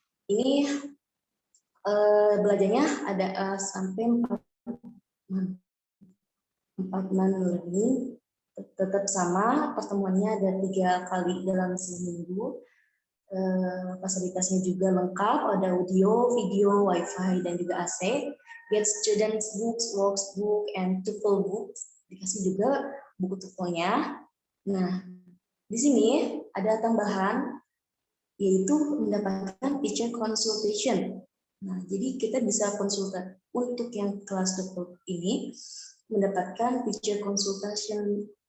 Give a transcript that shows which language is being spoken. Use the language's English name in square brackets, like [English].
[Indonesian] Ini belajarnya ada sampai 4 [English] month learning, [Indonesian] tetap sama, pertemuannya ada 3 kali dalam seminggu. Fasilitasnya juga lengkap, ada audio, video, Wi-Fi, dan juga AC. [English] Get students books, workbook, and TOEFL books. [Indonesian] Dikasih juga buku TOEFL-nya. Nah, di sini ada tambahan, yaitu mendapatkan teacher consultation. Nah, jadi kita bisa konsultan untuk yang kelas TOEFL ini mendapatkan teacher consultation.